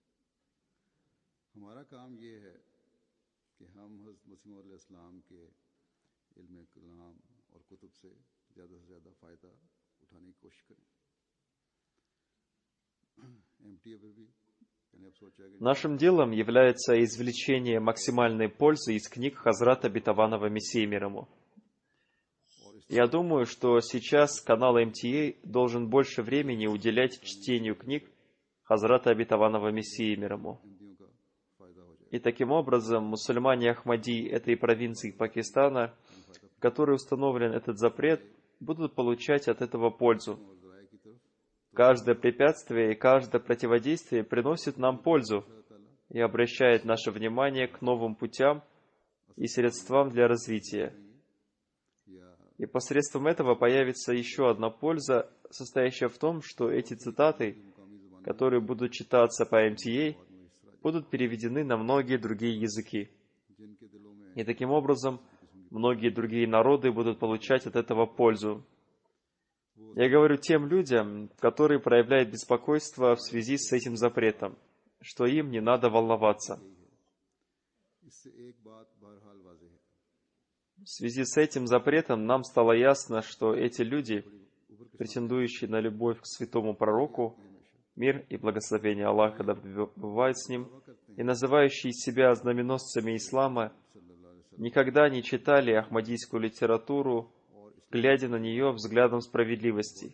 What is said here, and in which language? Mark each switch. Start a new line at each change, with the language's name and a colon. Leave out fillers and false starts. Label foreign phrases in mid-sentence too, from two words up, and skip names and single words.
Urdu: ہمارا کام یہ ہے کہ ہم حضرت مسیح موعود علیہ السلام کے علم کلام اور کتب سے زیادہ فائدہ اٹھانے کی کوشش کریں. MTA پہ بھی میں نے اب سوچا کہ
Russian: Нашим делом является извлечение максимальной пользы из книг Хазрата Обетованного Мессии мир ему. Я думаю, что сейчас канал MTA должен больше времени уделять чтению книг Хазрата Обетованного Мессии мир ему.
Urdu: ہندیوں کا فائدہ ہو جائے.
Russian: И таким образом мусульмане Ахмади этой провинции Пакистана, в которой установлен этот запрет, будут получать от этого пользу.
Urdu: اور ذرائع کی طرف
Russian: Каждое препятствие и каждое противодействие приносит нам пользу и обращает наше внимание к новым путям и средствам для развития.
Urdu: या
Russian: И посредством этого появится еще одна польза, состоящая в том, что эти цитаты, которые будут читаться по MTA, будут переведены на многие другие языки.
Urdu: جن کے دلوں میں
Russian: И таким образом многие другие народы будут получать от этого пользу. Я говорю тем людям, которые проявляют беспокойство в связи с этим запретом, что им не надо волноваться.
Urdu: اس سے ایک بات بہرحال واضح ہے,
Russian: В связи с этим запретом нам стало ясно, что эти люди, претендующие на любовь к святому пророку, мир и благословение Аллаха да пребывает с ним, и называющие себя знаменосцами ислама, никогда не читали ахмадийскую литературу, глядя на нее взглядом справедливости.